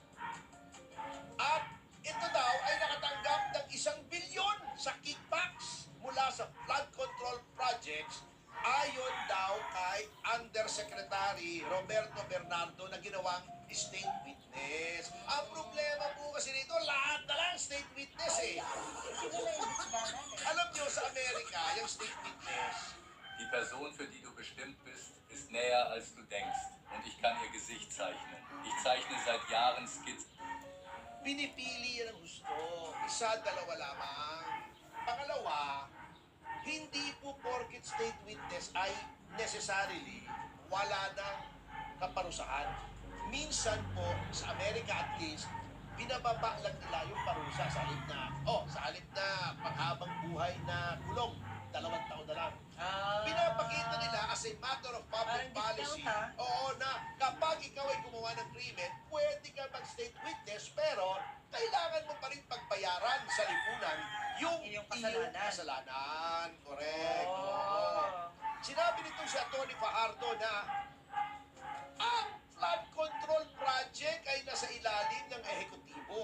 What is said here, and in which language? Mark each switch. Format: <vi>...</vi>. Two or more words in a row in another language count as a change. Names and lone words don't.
<tl>At ito daw ay nakatanggap ng 1 bilyon sa kickbacks mula sa</tl> <en>flood control projects</en> <tl>ayon daw kay Undersecretary Roberto Bernardo na ginawang</tl> <en>state witness.</en> <tl>Ang problema po kasi nito, lahat na lang</tl> <en>state witness</en> <tl>eh. Sino na imbestigahan natin? Alam nyo sa Amerika, yung</tl> <en>state witness,</en> <de>Die Person, für die du bestimmt bist, ist näher als du denkst. Und ich kann ihr Gesicht zeichnen. Ich zeichne seit Jahren Skizzen.</de> <tl>pinipili yan ang gusto. Isa, dalawa lamang. Pangalawa, hindi po porket</tl> <en>state witness</en> <tl>ay necessarily wala ng kaparusahan. Minsan po, sa Amerika at least, binababa lang nila yung parusa sa halip na panghabang buhay na kulong. 2 taon na lang. Pinapakita nila</tl> <en>as a matter of public</en> <tl>Parang policy. discount, Oo, na kapag ikaw ay gumawa ng krimen, pwede ka</tl> <en>mag-state witness,</en> <tl>pero kailangan mo pa rin pagbayaran sa lipunan yung Iyong iyong kasalanan. kasalanan. Correct. Oo. Oh. Sinabi nito si Atty. Fajardo na ang</tl> <en>flood control project</en> <tl>ay nasa ilalim ng ehekutibo.</tl>